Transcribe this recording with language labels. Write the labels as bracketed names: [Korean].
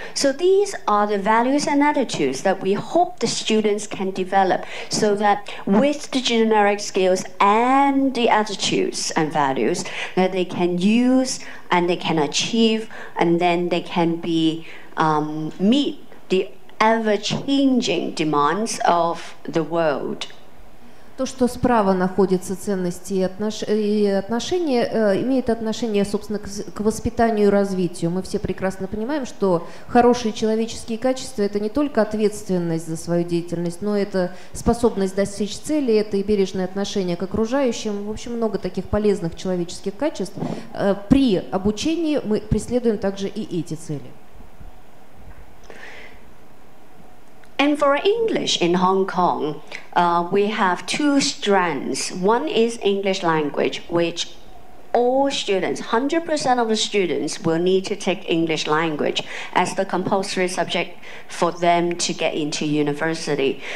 [English] So these are the values and attitudes that we hope the students can develop, so that with the generic skills and the attitudes and values that they can use and they can achieve, and then they can be meet the ever-changing demands of the world. [Russian] То, что справа находятся ценности и отношения, имеет отношение, собственно, к воспитанию и развитию. Мы все прекрасно понимаем, что хорошие человеческие качества – это не только ответственность за свою деятельность, но это способность достичь цели, это и бережное отношение к окружающим. В общем, много таких полезных человеческих качеств. При обучении мы преследуем также и эти цели. [English] And for English in Hong Kong, we have 2 strands. One is English language, which all students, 100% of the students will need to take English language as the compulsory subject for them to get into university.